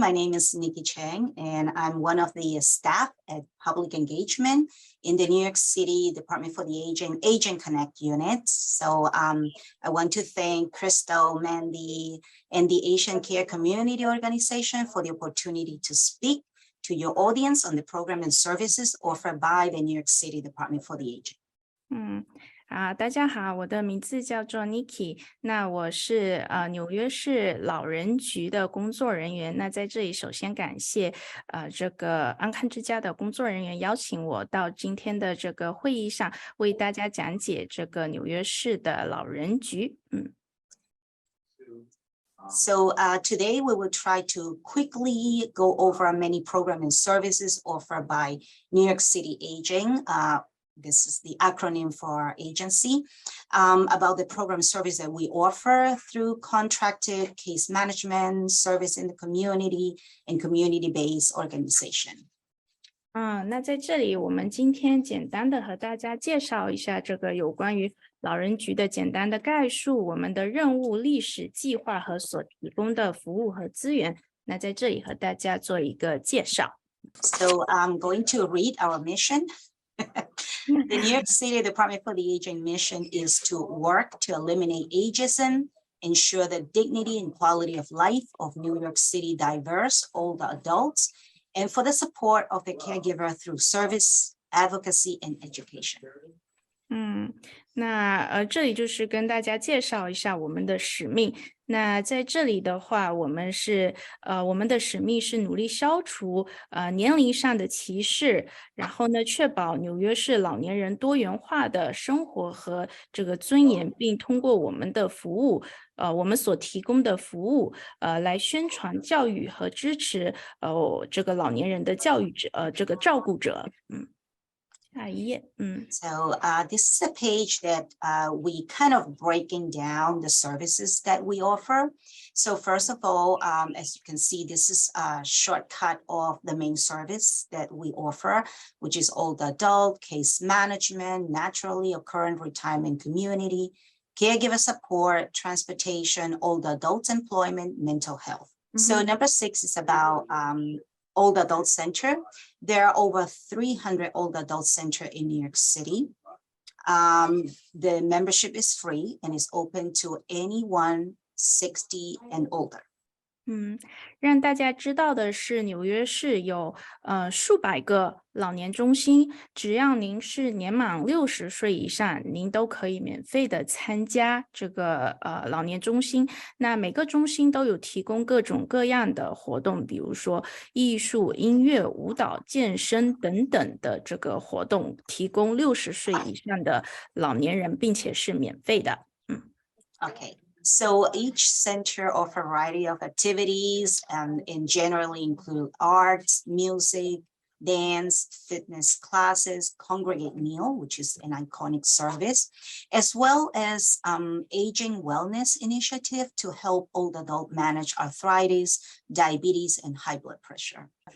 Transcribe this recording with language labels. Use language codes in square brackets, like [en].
[en] My name is Nikki Chang, and I'm one of the staff at Public Engagement in the New York City Department for the Aging Connect unit. So I want to thank Crystal, Mandy, and the Asian Care Community Organization for the opportunity to speak to your audience on the program and services offered by the New York City Department for the Aging. [zh] 大家好，我的名字叫做 Nikki， 那我是纽约市老人局的工作人员。那在这里首先感谢这个安康之家的工作人员邀请我到今天的这个会议上，为大家讲解这个纽约市的老人局。 [en] So today we will try to quickly go over many programs and services offered by New York City Aging. This is the acronym for our agency, about the program service that we offer through contracted case management, service in the community, and community-based organization. [zh] 那在这里我们今天简单的和大家介绍一下这个有关于老人局的简单的概述，我们的任务、历史、计划和所提供的服务和资源。那在这里和大家做一个介绍。 [en] So I'm going to read our mission. The New York City Department for the Aging mission is to work to eliminate ageism, ensure the dignity and quality of life of New York City diverse older adults, and for the support of the caregiver through service, advocacy, and education. [zh] 那这里就是跟大家介绍一下我们的使命。那在这里的话，我们的使命是努力消除年龄上的歧视，然后呢，确保纽约市老年人多元化的生活和这个尊严，并通过我们的服务，我们所提供的服务，来宣传教育和支持这个老年人的教育者，这个照顾者。 [en] So this is a page that we kind of breaking down the services that we offer. So first of all, as you can see, this is a shortcut of the main service that we offer, which is older adult case management, naturally occurring retirement community, caregiver support, transportation, older adults employment, mental health. So number 6 is about Old Adult Center. There are over 300 Old Adult Center in New York City. The membership is free and is open to anyone 60 and older. [zh] 让大家知道的是，纽约市有数百个老年中心，只要您是年满60岁以上，您都可以免费的参加这个老年中心。那每个中心都有提供各种各样的活动，比如说艺术、音乐、舞蹈、健身等等的这个活动，提供60岁以上的老年人，并且是免费的。 [en] Okay. So each center offers a variety of activities and generally include arts, music, dance, fitness classes, congregate meal, which is an iconic service, as well as aging wellness initiative to help old adult manage arthritis, diabetes, and high blood pressure.